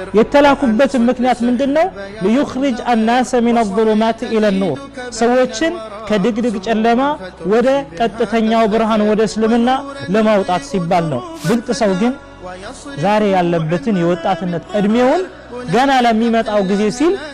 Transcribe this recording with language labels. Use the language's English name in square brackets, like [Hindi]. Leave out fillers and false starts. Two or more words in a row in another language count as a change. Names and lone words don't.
[Amharic] የተላኩበት ምክንያት ምንድነው [Arabic] ليخرج الناس من الظلمات الى النور [Amharic] ሰዎችን ከድግድግ ጨለማ ወደ ቀጥተኛው ብርሃን ወደ እስልምና ለማውጣት ሲባል ነው ብልጥ ሰው ግን ዛሬ ያለበትን የወጣትነት እድሜውን ገና ለሚመጣው ጊዜ ሲል